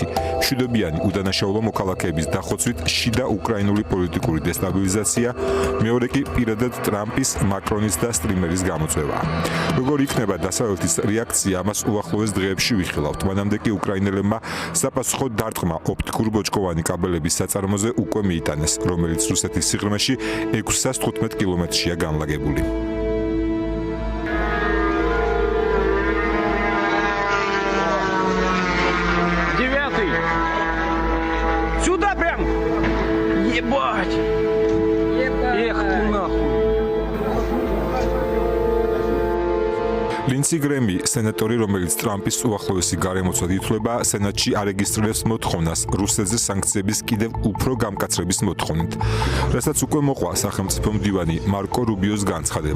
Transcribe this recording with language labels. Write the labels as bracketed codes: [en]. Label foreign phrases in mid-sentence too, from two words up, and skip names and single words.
[ka] მშვიდობიანი უდანაშაულო მოქალაქეების დახოცვით შიდა უკრაინული პოლიტიკური დესტაბილიზაცია, მეორე კი პირადად ტრამპის, მაკრონის და სტრიმერის გამოწვევა. როგორ იქნება დასავლეთის რეაქცია, ამას უახლოეს დღეებში ვიხილავთ. მანამდე კი უკრაინელებმა საპასუხო დარტყმა ოპტიკურ-ბოჭკოვანი კაბელების საწარმოზე უკვე მიიტანეს, რომელიც რუსეთის სიღრმეში 615 კილომეტრშია განლაგებული. [ru] Сюда прям! Ебать! Эх ты нахуй! [ka] ლინსი გრემი, სენატორი, რომელიც ტრამპის უახლოესი გარემოცვად ითვლება, სენატში არეგისტრირებს მოთხოვნას რუსეთზე სანქციების კიდევ უფრო გამკაცრების მოთხოვნით, რასაც უკვე მოყვა სახელმწიფო მდივანი მარკო რუბიოს განცხადება.